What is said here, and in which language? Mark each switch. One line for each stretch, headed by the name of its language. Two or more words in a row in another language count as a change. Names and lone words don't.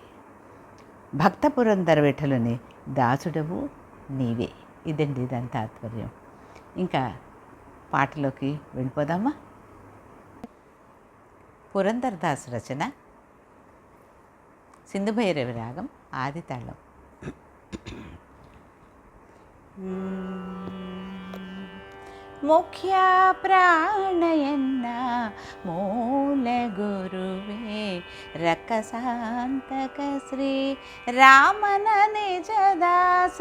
Telugu: భక్త పురంధర విఠలుని దాసుడవు నీవే. ఇదండి దాని తాత్పర్యం. ఇంకా పాటలోకి వెళ్ళిపోదామా? పురంధరదాసు రచన, సింధుభైరవి రాగం, ఆది తాళం.
Kannada: ಮುಖ್ಯ ಪ್ರಾಣಯನ್ನ ಮೂಲ ಗುರುವೇ, ರಕ್ಕಸಾಂತಕ ಶ್ರೀ ರಾಮನ ನಿಜದಾಸ.